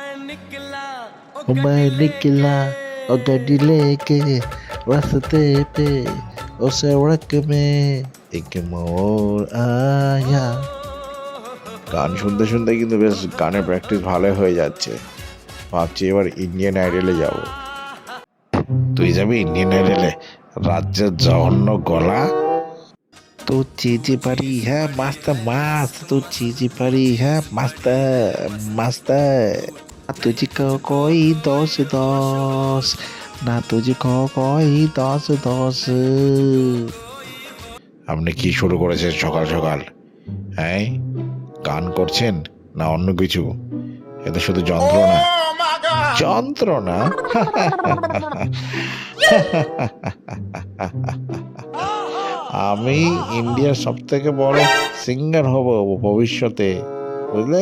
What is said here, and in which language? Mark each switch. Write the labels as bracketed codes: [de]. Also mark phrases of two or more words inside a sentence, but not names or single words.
[hi] मैं निकला और गड्डी लेके रास्ते पे उस सड़क में एक मोड़ आया। [bn] গান শুনতে শুনতে কিন্তু বেশ গানের প্র্যাকটিস ভালো হয়ে যাচ্ছে। ভাবছি এবার ইন্ডিয়ান আইডলে যাব। তুই যাবি ইন্ডিয়ান আইডলে? রাজ্যের জঘন্য গলা। [hi] तू चीज परी है मस्त मस्त, तू चीज परी है मस्त मस्त, तुझको कोई दोष दोष ना, तुझको कोई दोष दोष। [bn] আপনি কি শুরু করেছেন সকাল সকাল? হ্যাঁ, গান করছেন না অন্য কিছু? এটা শুধু যন্ত্রণা যন্ত্রণা। আমি ইন্ডিয়ার সব থেকে বড় সিঙ্গার হব ভবিষ্যতে, বুঝলে?